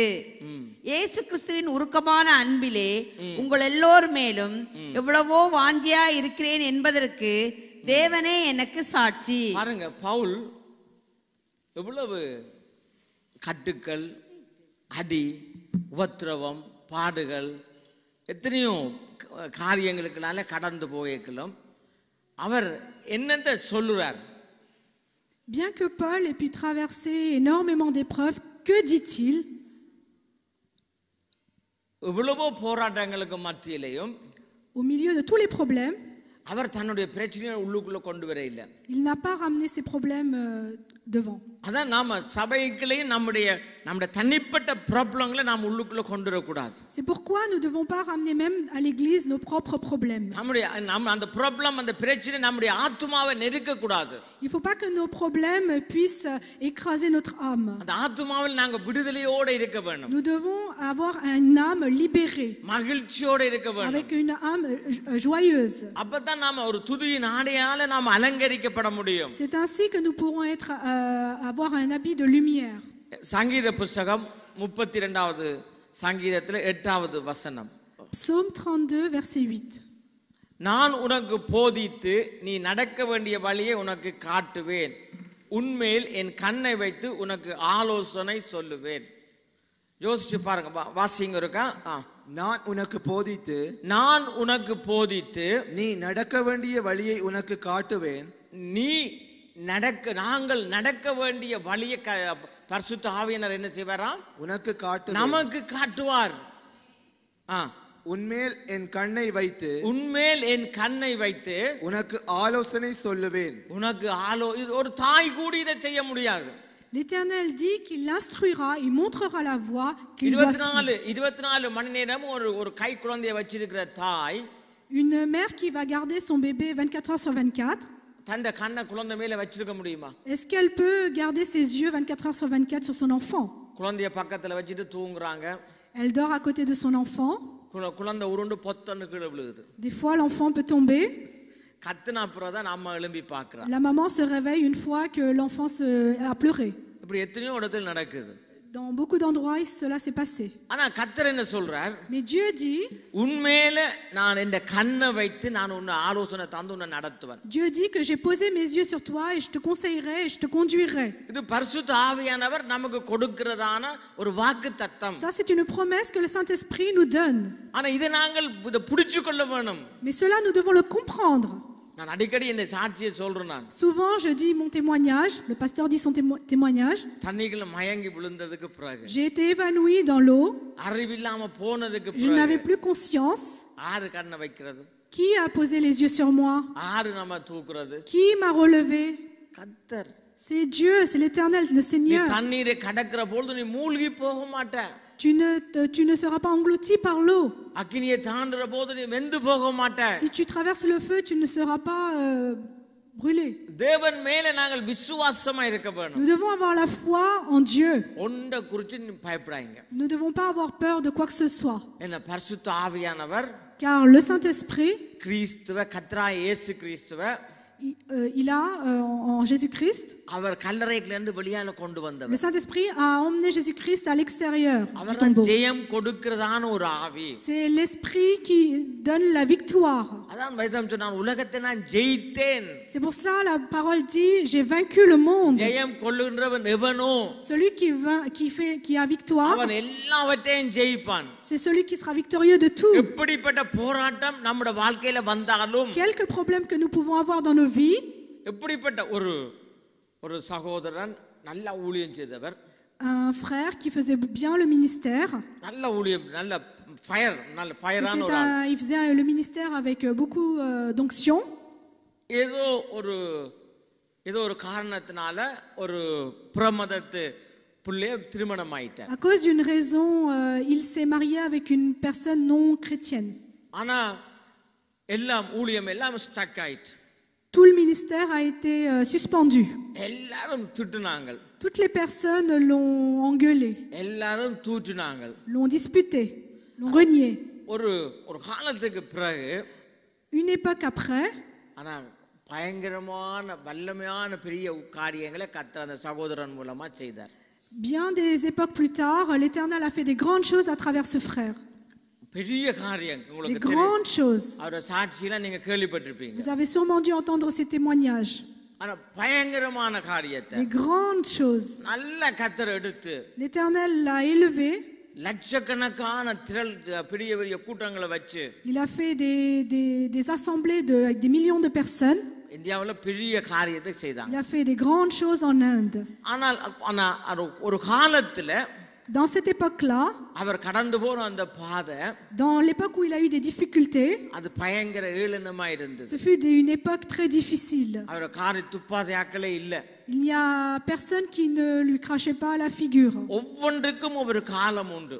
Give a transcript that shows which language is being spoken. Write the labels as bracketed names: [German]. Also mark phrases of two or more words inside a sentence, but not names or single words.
[Tamil] இயேசு கிறிஸ்துவின் உருக்கமான அன்பிலே உங்கள் எல்லோர் மேலும் எவ்வளவோ வாஞ்சியா இருக்கிறேன் என்பதற்கு தேவனே எனக்கு சாட்சி. பாருங்க, பவுல் எவ்வளவு கட்டுக்கள், அடி, உபத்திரவம், பாடுகள், எத்தனையோ காரியங்களுக்குனால கடந்து போயிருக்கலாம். அவர் என்னென்ன சொல்லுறார்? [French] Bien que Paul ait pu traverser énormément d'épreuves, que dit-il? [Tamil] எவ்வளவோ போராட்டங்களுக்கு மத்தியிலையும், [French] Au milieu de tous les problèmes, [Tamil] அவர் தன்னுடைய பிரச்சனையை உள்ளுக்குள்ள கொண்டு வர இல்லை. [French] il n'a pas ramené ses problèmes devant. [Tamil] அதான் நாம சபைக்குள்ளேயும் நம்முடைய தனிப்பட்ட ப்ராப்ளங்களை நாம் உள்ளுக்குள்ள கொண்டு வரக்கூடாது. [French] C'est pourquoi nous ne devons pas ramener même à l'église nos propres problèmes. [Tamil] நம்ம அந்த ப்ராப்ளம், அந்த பிரச்சனை நம்முடைய ஆத்துமாவை நெருக்க கூடாது. [French] Il ne faut pas que nos problèmes puissent écraser notre âme. [Tamil] அந்த ஆத்துமாவில் நாங்க விடுதலையோட இருக்க வேண்டும். [French] Nous devons avoir une âme libérée, [Tamil] மகிழ்ச்சியோட இருக்க வேண்டும். [French] avec une âme joyeuse. [Tamil] அப்பதான் நாம ஒரு துதியின் ஆடையால நாம அலங்கரிக்கப்பட முடியும். [French] C'est ainsi que nous pourrons avoir un habit de lumière. [Tamil] சங்கீத புத்தகம் 32வது சங்கீதத்தில் 8வது வசனம். [French] Psaume 32 verset 8. [Tamil] நான் உனக்கு போதித்து நீ நடக்க வேண்டிய வழியை உனக்கு காட்டுவேன், உன்மேல் என் கண்ணை வைத்து உனக்கு ஆலோசனை சொல்லுவேன். யோசிச்சு பாருங்க, வாசிங்க இருக்கா? நான் உனக்கு போதித்து நீ நடக்க வேண்டிய வழியை உனக்கு காட்டுவேன். நாங்கள் நடக்க வேண்டிய வழியை பரிசுத்த ஆவியானவர் என்ன செய்வாராம்? உனக்கு காட்டுவேன், நமக்கு காட்டுவார். உன்மேல் என் கண்ணை வைத்து உனக்கு ஆலோசனை சொல்லுவேன். இது ஒரு தாய் கூட இதை செய்ய முடியாது. [French] L'Éternel dit qu'il l'instruira, il montrera la voie qu'il doit suivre. [Tamil] 24 மணி நேரம் ஒரு கை குழந்தையை வச்சிருக்கிற தாய், [French] une mère qui va garder son bébé 24 heures sur 24, [Tamil] தந்த கண்ணை குழந்தை மேல வச்சிருக்க முடியுமா? [French] est-ce qu'elle peut garder ses yeux 24 heures sur 24 sur son enfant? [Tamil] குழந்தைய பக்கத்துல வச்சிட்டு தூங்குறாங்க. [French] Elle dort à côté de son enfant. [Tamil] குழந்தை உருண்டு பொத்தன்னு கீழே விழுகுது. [French] Des fois l'enfant peut tomber. [Tamil] கத்துன அப்புறம் தான் அம்மா எழும்பி பார்க்கறா. [French] La maman se réveille une fois que l'enfant a pleuré. [Tamil] இப்படி எத்தனையோ இடத்துல நடக்குது. [French] Dans beaucoup d'endroits cela s'est passé. [Tamil] ஆனா கர்த்தர் என்ன சொல்றார்? [French] Mais Dieu dit, [Tamil] உன்மேல நான் இந்த கண்ணை வைத்து நான் உன்னை ஆலோசனை தந்து உன்னை நடத்துவேன். [French] Dieu dit que j'ai posé mes yeux sur toi et je te conseillerai et je te conduirai. [Tamil] இது பரிசுத்த ஆவியானவர் நமக்கு கொடுக்கிறதான ஒரு வாக்குத்தத்தம். [French] Ça c'est une promesse que le Saint-Esprit nous donne. [Tamil] ஆனா இதை நாங்கள் புடிச்சு கொள்ள வேணும். [French] Mais cela nous devons le comprendre. [Tamil] நான் அடிக்கடி இந்த சாட்சியை சொல்றேன். நான் [French] Souvent je dis mon témoignage, le pasteur dit son témoignage. [Tamil] தண்ணிக்குள்ள மயங்கி விழுந்ததுக்கு பிறகு, [French] J'ai été évanoui dans l'eau. [Tamil] அறிவில்லாம போனதுக்கு [French] Je [Tamil] பிறகு, [French] n'avais plus conscience. [Tamil] ஆறு கண்ணை வைக்கிறது? [French] Qui a posé les yeux sur moi? [Tamil] ஆறு நம்ம தூக்குறது? [French] Qui m'a relevé? [Tamil] கர்த்தர். [French] C'est Dieu, c'est l'Éternel, le [Tamil] நீ [French] Seigneur. [Tamil] தண்ணீரை கடக்கிற பொழுது நீ மூழ்கி போக மாட்ட. [French] Tu ne seras pas englouti par l'eau. [Tamil] அக்கினியை தாண்டுற போது நீ வெந்து போக மாட்ட. [French] Si tu traverses le feu, tu ne seras pas brûlé. [Tamil] தேவன் மேல நாங்கள் விசுவாசமா இருக்க வேண்டும். [French] Nous devons avoir la foi en Dieu. [Tamil] ஒண்ட குறித்து நீ பயப்படாதீங்க. [French] Nous ne devons pas avoir peur de quoi que ce soit. [Tamil] என்ன பரிசுத்த ஆவியானவர், [French] Car le Saint-Esprit, [Tamil] கிறிஸ்துவ கர்த்தராகிய இயேசு கிறிஸ்துவ [French] il a en Jésus-Christ, [Tamil] அவர் கல்லறையில இருந்து வெளியால கொண்டு [French] le [Tamil] வந்தவர். [French] Saint-Esprit a emmené Jésus-Christ à l'extérieur du [Tamil] அவர் [French] tombeau. [Tamil] ஜெயம் கொடுக்கிறதான ஒரு ஆவி. [French] C'est l'Esprit qui donne la victoire. [Tamil] அதான் வேதம் சொன்னான், உலகத்தை நான் ஜெயித்தேன். [French] C'est pour cela la parole dit, j'ai vaincu le monde. [Tamil] ஜெயம் கொள்ளுகிறவன் எவனோ, [French] Celui qui a victoire, [Tamil] அவன் எல்லாவற்றையும் ஜெயிப்பான். [French] c'est celui qui sera victorieux de tout. [Tamil] எப்படிப்பட்ட போராட்டம் நம்முடைய வாழ்க்கையில வந்தாலும், [French] Quelques problèmes que nous pouvons avoir dans nos vies, [Tamil] எப்படிப்பட்ட ஒரு சகோதரன் நல்ல ஊழியம் செய்தவர், [French] un frère qui faisait bien le ministère, [Tamil] நல்ல ஊழியம், நல்ல ஃபயரான ஒரு ஆள். [French] il faisait le ministère avec beaucoup d'onction. [Tamil] ஏதோ ஒரு காரணத்தினால ஒரு பிரமதத்து புள்ளைய திருமணம் ஆயிட்டார். [French] À cause d'une raison, il s'est marié avec une personne non chrétienne. [Tamil] ஆனா எல்லாம் ஊழியம் எல்லாம் ஸ்டக் ஆயிட்டு. [French] Tout le ministère a été suspendu. [Tamil] எல்லாரும் திட்டுனாங்க. [French] Toutes les personnes l'ont engueulé, [Tamil] எல்லாரும் தூற்றினாங்க, [French] l'ont disputé, l'ont renié. [Tamil] ஒரு காலத்துக்கு பிறகு, [French] Une époque après, [Tamil] ஆனா பயங்கரமான வல்லமையான பெரிய காரியங்களை கர்த்தர் அந்த சகோதரன் மூலமா செய்தார். [French] bien des époques plus tard, l'Éternel a fait des grandes choses à travers ce frère. [Tamil] பெரிய காரியம் [French] des [Tamil] உங்களுக்கு தெரியும். [French] grandes choses. [Tamil] அவரோட சாட்சியெல்லாம் நீங்க கேள்விப்பட்டிருப்பீங்க. [French] Vous avez sûrement dû entendre ces témoignages. [Tamil] ஆனா பயங்கரமான காரியத்தை [French] Des grandes choses. [Tamil] நல்ல கத்தர் எடுத்து [French] L'Éternel l'a élevé. [Tamil] லட்சக்கணக்கான திரள் பெரிய பெரிய கூட்டங்களை வச்சு [French] Il a fait des assemblées avec des millions de personnes. [Tamil] இந்தியாவுல பெரிய காரியத்தை செய்தாங்க. [French] Il a fait des grandes choses en Inde. [Tamil] ஆனால் ஒரு காலத்துல [French] Dans cette époque-là, [Tamil] அவர் கடந்து போன அந்த பாதை [French] dans l'époque où il a eu des difficultés, [Tamil] அது பயங்கர ஏளனமா இருந்தது. [French] ce fut une époque très difficile. [Tamil] அவர் காரி துப்பாதையாக்களே இல்ல. [French] Il n'y a personne qui ne lui crachait pas à la figure. [Tamil] ஒவ்வொன்றுக்கும் ஒரு காலம் உண்டு.